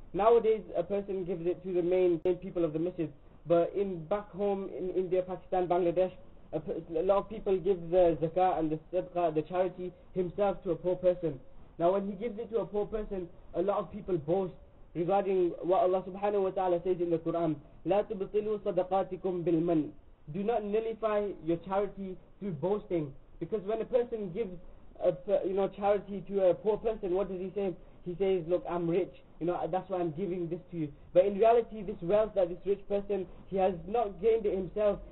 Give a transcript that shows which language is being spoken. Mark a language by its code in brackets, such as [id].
[en] Nowadays, a person gives it to the main people of the masjid. But back home in India, Pakistan, Bangladesh, a lot of people give the zakah and the sadaqah, the charity, himself to a poor person. Now, when he gives it to a poor person, a lot of people boast regarding what Allah subhanahu wa ta'ala says in the Quran. [ar] لا تبطلوا صدقاتكم بالمن. [en] Do not nullify your charity through boasting. Because when a person gives charity to a poor person, what does he say? He says, look, I'm rich, that's why I'm giving this to you. But in reality, this wealth that this rich person, he has not gained it himself.